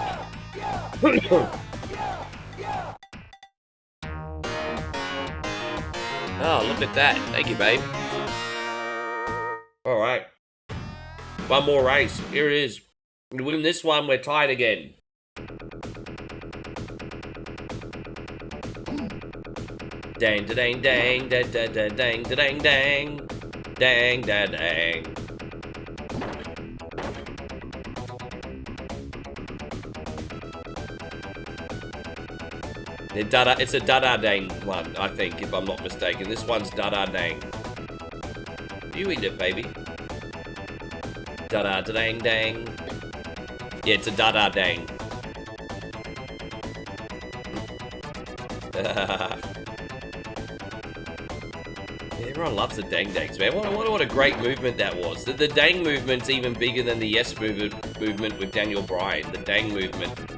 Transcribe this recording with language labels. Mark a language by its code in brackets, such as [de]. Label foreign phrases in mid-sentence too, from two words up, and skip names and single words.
[en] Oh, look at that. Thank you, babe. Alright. One more race. Here it is. To win this one, we're tied again. Dang, da dang, dang, da da da dang, da dang, dang. Dang, da dang. It's a da-da-dang one, I think, if I'm not mistaken. This one's da-da-dang. You eat it, baby. Da-da-da-dang-dang. Yeah, it's a da-da-dang. Everyone loves the dang-dangs, man. What a great movement that was. The dang movement's even bigger than the yes movement with Daniel Bryan. The dang movement.